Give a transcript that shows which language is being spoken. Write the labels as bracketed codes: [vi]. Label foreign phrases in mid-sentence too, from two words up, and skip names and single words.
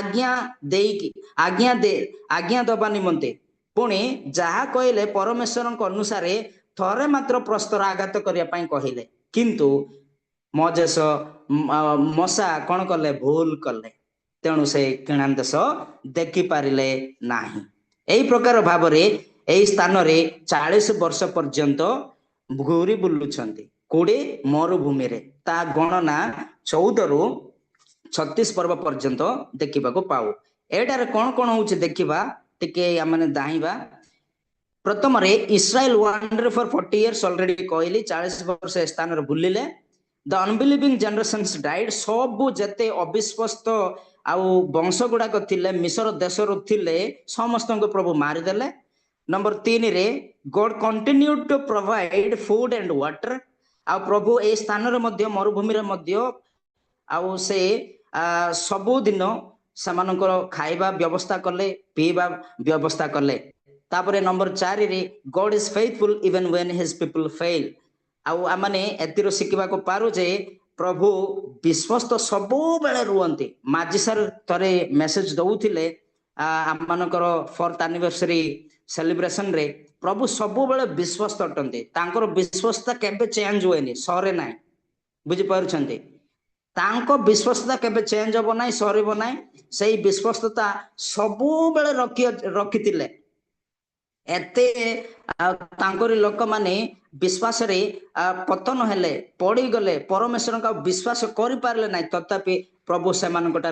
[or] ଆଜ୍ଞା ଦେବା ନିମନ୍ତେ ପୁଣି ଯାହା କହିଲେ ପରମେଶ୍ୱରଙ୍କ ଅନୁସାରେ ଥରେ ମାତ୍ର ପ୍ରସ୍ତର ଆଘାତ କରିବା ପାଇଁ କହିଲେ କିନ୍ତୁ ମୋଜେସ ମଶା କ'ଣ କଲେ ଭୁଲ କଲେ ତେଣୁ ସେ କିଣାନ ଦେଶ ଦେଖିପାରିଲେ ନାହିଁ ଏହି ପ୍ରକାର ଭାବରେ ଏହି ସ୍ଥାନରେ 40 ବର୍ଷ ପର୍ଯ୍ୟନ୍ତ ଘୁରି ବୁଲୁଛନ୍ତି କୋଉଠି ମରୁଭୂମିରେ ତା ଗଣନା 14 ରୁ 36 ପର୍ବ ପର୍ଯ୍ୟନ୍ତ ଦେଖିବାକୁ ପାଉ ଏଟାରେ କ'ଣ କ'ଣ ହଉଛି ଦେଖିବା ଟିକେ ଆମେ ଦାହିବା ପ୍ରଥମରେ ଇସ୍ରାଏଲ [en] wander for [or] 40 [en] years already [or] କହିଲି 40 ବର୍ଷ ଏ ସ୍ଥାନରେ ବୁଲିଲେ [en] the unbelieving generations died [or] ସବୁ ଯେତେ ଅବିଶ୍ୱାସ୍ତ ଆଉ ବଂଶ ଗୁଡାକ ଥିଲେ ମିଶର ଦେଶରୁ ଥିଲେ ସମସ୍ତଙ୍କୁ ପ୍ରଭୁ ମାରିଦେଲେ ନମ୍ବର 3 ରେ [en] God continue to provide food and water [or] ଆଉ ପ୍ରଭୁ ଏହି ସ୍ଥାନରେ ମଧ୍ୟ ମରୁଭୂମିରେ ମଧ୍ୟ ଆଉ ସେ ସବୁଦିନ ସେମାନଙ୍କର ଖାଇବା ବ୍ୟବସ୍ଥା କଲେ ପିଇବା ବ୍ୟବସ୍ଥା କଲେ ତାପରେ ନମ୍ବର 4 ରେ [en] God is faithful even when his people fail [or] ଆଉ ଆମେ ଏତିରୁ ଶିଖିବାକୁ ପାରୁ ଯେ ପ୍ରଭୁ ବିଶ୍ୱସ୍ତ ସବୁବେଳେ ରୁହନ୍ତି ମାଜି ସାର୍ ଥରେ ମେସେଜ ଦଉଥିଲେ ଆମମାନଙ୍କର [en] 4th anniversary celebration [or] ରେ ପ୍ରଭୁ ସବୁବେଳେ ବିଶ୍ୱସ୍ତ ଅଟନ୍ତି ତାଙ୍କର ବିଶ୍ୱସ୍ତତା କେବେ ଚେଞ୍ଜ ହୁଏନି ସରେ ନାହିଁ ବୁଝିପାରୁଛନ୍ତି ତାଙ୍କ ବିଶ୍ୱସ୍ତତା କେବେ ଚେଞ୍ଜ ହବ ନାହିଁ ସରିବ ନାହିଁ ସେଇ ବିଶ୍ୱସ୍ତତା ସବୁବେଳେ ରଖିଥିଲେ ଏତେ ତାଙ୍କରି ଲୋକମାନେ ବିଶ୍ୱାସରେ ପତନ ହେଲେ ପଡ଼ିଗଲେ ପରମେଶ୍ୱରଙ୍କ ବିଶ୍ୱାସ କରିପାରିଲେ ନାହିଁ ତଥାପି ପ୍ରଭୁ ସେମାନଙ୍କଠାରେ